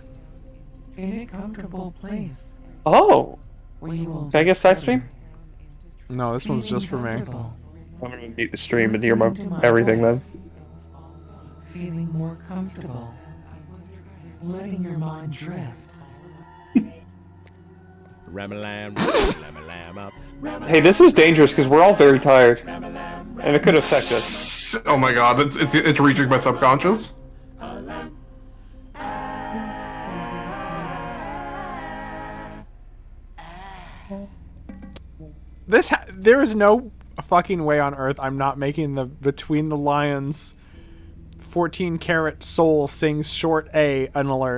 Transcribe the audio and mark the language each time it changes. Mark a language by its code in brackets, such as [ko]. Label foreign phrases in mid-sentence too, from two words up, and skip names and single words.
[en] In a comfortable place. Oh! We will Can I get a side stream? No, this one's just for me. I'm gonna mute the stream and hear my everything then. Feeling more comfortable. Letting your mind drift. Ram-a-lam, ram-a-lam up. Hey, this is dangerous because we're all very tired. And it could affect us. Oh my god, it's reaching my subconscious. There is no fucking way on earth I'm not making the Between the Lions 14 karat soul sings short A an alert.